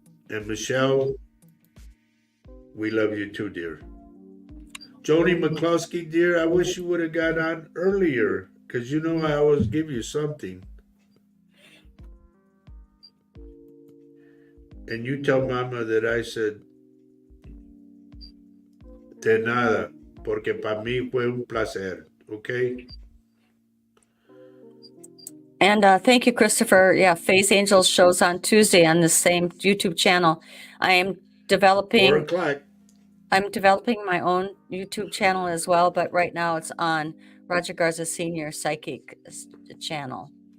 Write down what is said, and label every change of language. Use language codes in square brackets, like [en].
[en] And Michelle, we love you too, dear. Joni McCluskey, dear, I wish you would have got on earlier, because you know I always give you something. And you tell Mama that I said, [es] de nada, porque para mí fue un placer, [en] okay? And thank you, Christopher. Yeah, Faye's Angels shows on Tuesday on the same YouTube channel. I am 4 developing o'clock. I'm developing my own YouTube channel as well, but right now it's on Roger Garza Senior Psychic channel.